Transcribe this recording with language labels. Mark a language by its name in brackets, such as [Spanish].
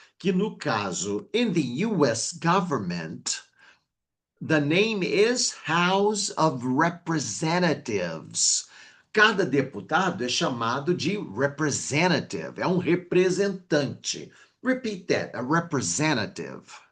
[Portuguese] Que no caso, [English] in the US government, the name is House of Representatives. [Portuguese] Cada deputado é chamado de representative, é um representante. [English] Repeat that, a representative.